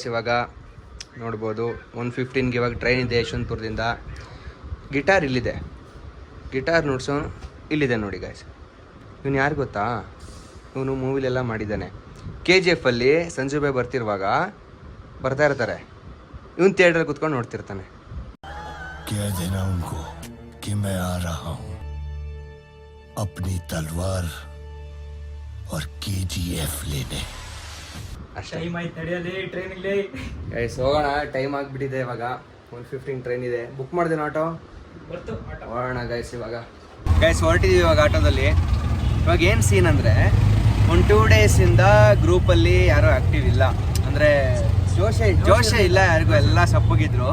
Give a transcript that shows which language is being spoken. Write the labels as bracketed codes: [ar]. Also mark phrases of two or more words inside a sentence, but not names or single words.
[kn] ಇವಾಗ ನೋಡ್ಬೋದು 1:15ಗೆ ಇವಾಗ ಟ್ರೈನ್ ಇದೆ ಯಶವಂತಪುರದಿಂದ. ಗಿಟಾರ್ ಇಲ್ಲಿದೆ, ಗಿಟಾರ್ ನುಡ್ಸೋನು ಇಲ್ಲಿದೆ ನೋಡಿ ಗೈಸ್. ಇವನು ಯಾರು ಗೊತ್ತಾ, ಇವನು ಮೂವಿಲೆಲ್ಲ ಮಾಡಿದ್ದಾನೆ. KGF ಅಲ್ಲಿ ಸಂಜು ಬಾಯ್ ಬರ್ತಾ ಇರ್ತಾರೆ, ಇವನು ಥಿಯೇಟ್ರಲ್ಲಿ ಕುತ್ಕೊಂಡು ನೋಡ್ತಿರ್ತಾನೆ. [hi] कि मैं आ रहा हूं अपनी तलवार और KGF लेने. [kn] ಗೈಸ್ ಹೋಗೋಣ, ಟೈಮ್ ಆಗಿಬಿಟ್ಟಿದೆ. ಇವಾಗ 1:15 ಟ್ರೈನ್ ಇದೆ. ಬುಕ್ ಮಾಡಿದೆ ಆಟೋ, ಹೋಗೋಣ ಗೈಸ್. ಇವಾಗ ಗೈಸ್ ಹೊರಟಿದ್ದೀವಿ ಇವಾಗ ಆಟೋದಲ್ಲಿ. ಇವಾಗ ಏನು ಸೀನ್ ಅಂದರೆ, 2 ಡೇಸಿಂದ ಗ್ರೂಪಲ್ಲಿ ಯಾರೂ ಆ್ಯಕ್ಟಿವ್ ಇಲ್ಲ, ಅಂದರೆ ಜೋಶೇ ಇಲ್ಲ ಯಾರಿಗೂ, ಎಲ್ಲ ಸಪ್ಪಗಿದ್ರು.